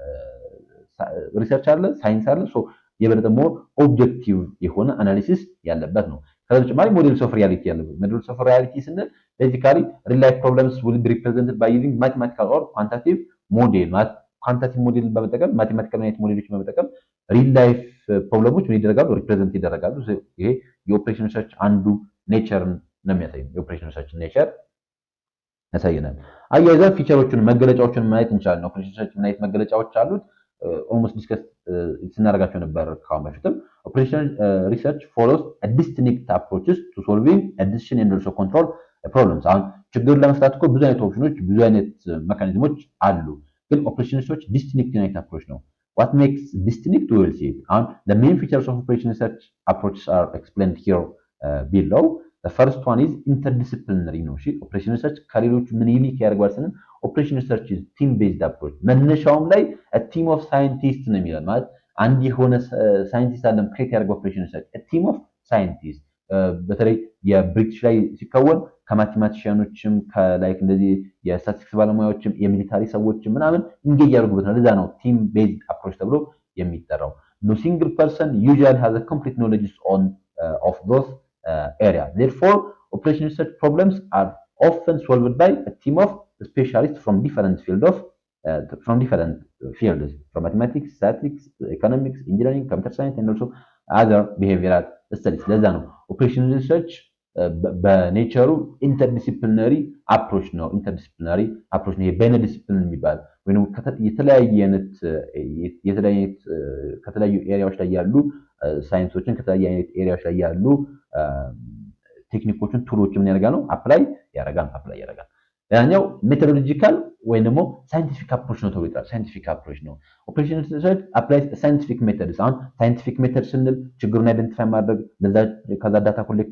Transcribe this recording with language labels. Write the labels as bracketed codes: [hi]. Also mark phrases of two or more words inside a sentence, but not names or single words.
[am] ሪሰርች አለ ሳይንስ አለ ሶ የበለጠ [en] more objective [am] የሆነ አናሊሲስ ያለበት ነው። ከዛ በተጨማሪ [en] models of reality [am] ያለበት [en] models of reality [am] ስንል [en] basically real life problems will be represented by using mathematical or quantitative model quantitative model [am] በመጠቀም ማቴማቲካል አይነት ሞዴሎች በመጠቀም [en] real life [am] ፕሮብለሞች ምን ይደረጋሉ ሪፕሬዘንት ይደረጋሉ። ይሄ የኦፕሬሽን ሪሰርች አንዱ ኔቸርን ነው የሚያሳየው። የኦፕሬሽን ሪሰርች ኔቸር ያሳየናል። አያይዘን ፊቸሮቹን መገለጫዎችን ማየት እንችላለን። [en] operation research [am] ምን አይነት መገለጫዎች አሉት [en] almost discuss [am] ስናደርጋቸው ነበር ካሁን በፊትም። [en] operation research follows a distinct approaches to solving a decision and also control problems። [am] አሁን ችግርን ለመፍታት እኮ ብዙ አይነት ኦፕሽኖች ብዙ አይነት ሜካኒዝሞች አሉ። ግን [en] operation research distinct [am] አይነት አፕሮች ነው። [en] what makes distinct we will see it on the main features of operation research approaches are explained here below. The first one is interdisciplinary [am] ነው። እሺ [en] operation research [am] ከሌሎቹ ምን ዩኒክ ያደርገዋል ስንል [en] operation research is team based approach [am] መነሻውም ላይ [en] a team of scientists [am] ነው የሚለው ማለት አንድ የሆነ ሳይንቲስት አለም ክሬት ያደርገው [en] operation research a team of scientists [am] በተለይ የብሪቲሽ ላይ ሲከወን ከማቴማቲሻኖችም ከላይክ እንደዚህ የስታቲስቲክስ ባለሙያዎችም የሚሊታሪ ሰዎችም ምናምን እንጌጅ ያደርጉበት ነው። ለዛ ነው [en] team based approach [am] ተብሎ የሚጠራው። [en] no single person usually has a complete knowledge on of those area. Therefore operation research problems are often solved by a team of specialists from different fields from mathematics, statistics, economics, engineering, computer science and also other behavioral studies. [am] ለዛ ነው [en] operation research [am] በኔቸሩ [en] interdisciplinary approach [am] ነው። [en] interdisciplinary approach [am] ነው። በይነ ዲሲፕሊን የሚባል ወይንም ከተለያዩ ኤሪያዎች ላይ ያሉ ሳይንሶችን ከተለያዩ አይነት ኤሪያዎች ላይ ያሉ ቴክኒኮችን ቱሎችን ምን ያደርጋል ነው አፕላይ ያደርጋል። ያኛው ሜቶዶሎጂካል ወይም ደግሞ [en] scientific approach [am] ነው ተብሎ ይጠራል። [en] scientific approach [am] ነው። [en] operation research applies scientific methods። [am] አሁን [en] scientific method [am] ስንል ችግሩን አይደንቲፋይ ማድረግ ከዛ [en] data collect